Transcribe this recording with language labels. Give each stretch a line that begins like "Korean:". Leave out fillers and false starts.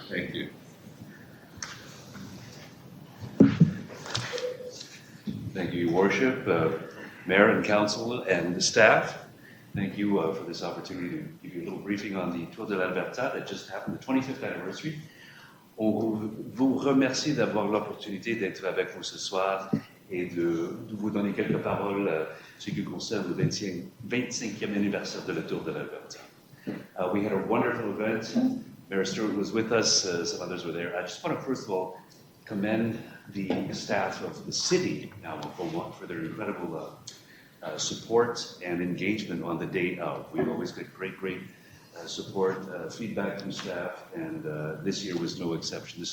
English: Thank you. Thank you, Your Worship, Mayor and Council and the staff. Thank you for this opportunity to give you a little briefing on the Tour de l'Alberta that just happened, the 25th anniversary.
French: On vous remercie d'avoir l'opportunité d'être avec vous ce soir et de vous donner quelques paroles ce qui concerne le 25e anniversaire de la Tour de l'Alberta.
English: We had a wonderful event. Mayor Stewart was with us, some others were there. I just want to first of all commend the staff of the city now of Beaumont for their incredible support and engagement on the day of. We've always got great support, feedback from staff, and this year was no exception.